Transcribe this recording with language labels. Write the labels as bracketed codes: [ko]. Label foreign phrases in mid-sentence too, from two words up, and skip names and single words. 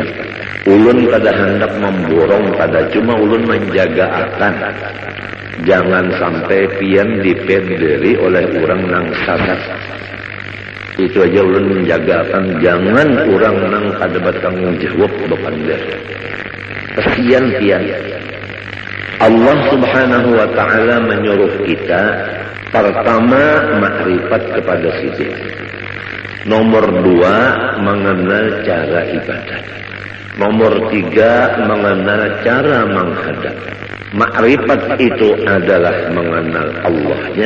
[bjn] Ulun kada hendak memborong, kada cuma ulun menjaga akan jangan sampai pian dipenderi oleh orang nang salah. Itu aja ulun menjaga akan jangan orang nang kada bertanggung jawab bepandar. Kesian pian. [ar] الله سبحانه وتعالى [id] menyuruh kita pertama makrifat kepada sisi. Nomor 2 mengenal cara ibadah. Nomor 3 mengenal cara menghadap. Makrifat itu adalah mengenal Allahnya.